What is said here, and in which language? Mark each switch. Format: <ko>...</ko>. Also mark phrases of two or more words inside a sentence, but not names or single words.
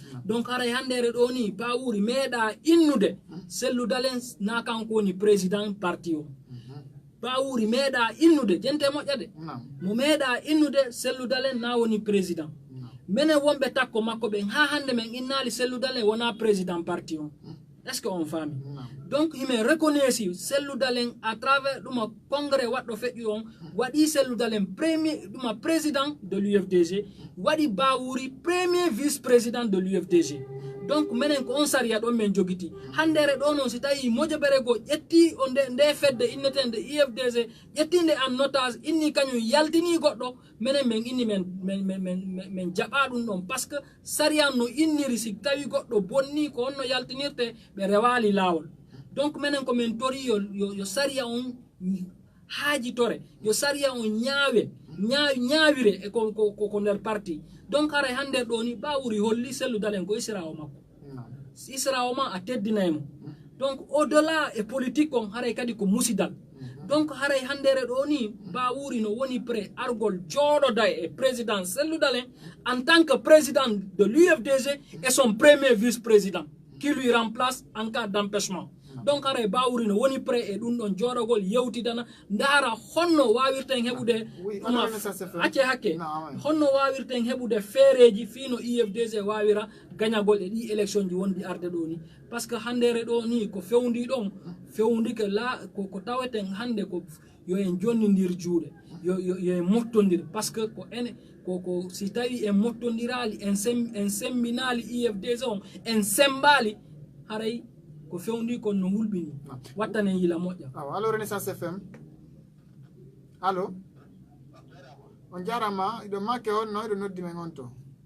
<ff>donc haray handere ɗo ni Bawuri meeɗa innude selludalen na kanko woni président parti o Bawuri meeɗa innude jente moƴƴade mo meeɗa innude selludalen na woni président menen wonɓe takko makko ɓen ha hande men innali selludalen wona président parti o</ff> <fr>est ce que</fr> <ff>on fami donc</ff> <fr>il me reconnaissent</fr> <ff>selludalen</ff> <fr>à travers</fr> <ff>ɗuma congrès waɗɗo feƴƴi on waɗi selludalen premier ɗuma</ff> <fr>président de l'UFDG</fr> <ff>waɗi Bawuri</ff> <fr>premier vice président de l'UFDG</fr> <ff>donc menen ko on sariya ɗon men jogiti handere ɗo noon si tawi moƴoɓere go ƴetti o nde fedde innetende UFDG ƴettinde en notage inni kañum yaltini goɗɗo menen men inni men jaɓa ɗum ɗon</ff> <fr>par ce que</fr> <ff>sariya no inniri si tawi goɗɗo bonni ko honno yaltinirte ɓe rewali lawol donc menen ko men tori yo sariya on haajitore yo sariya on ñaawire e ko nder parti donc haray hande ɗo ni Bawuri holli selludalen ko israo makko israo ma a teddinaymo donc</ff> <fr>au delà</fr> <ff>e politique on haray kadi ko musidal donc haray handere ɗo ni Bawuri no woni prêt argol jooɗoda e président selludalen</ff> <fr>en tant que président de l'UFDG et son premier vice-président qui lui remplace en cas d'empêchement donc</fr> <ff>haray Bawuri no woni prêt e ɗum ɗon jooɗogol yewtidana ndara honno wawirten heɓude acce hakke honno wawirten heɓude feereji fino UFDG wawira gagnagol e ɗi élection ji wondi arde ɗo ni</ff> <fr>par ce que</fr> <ff>handere ɗo ni ko fewndi ɗon fewndi ke la ko taweten hande ko yo en jonnidir juuɗe yo en mottodir</ff> <fr>par ce que</fr> <ff>ko ene ko si tawi en mottodirali en sembinali UFDG on en sembali haray ko fewndi kon no hulɓini wattane yila moƴƴa allo Renaissance FM allo on jarama iɗo makke on no iɗo noddi men on to</ff>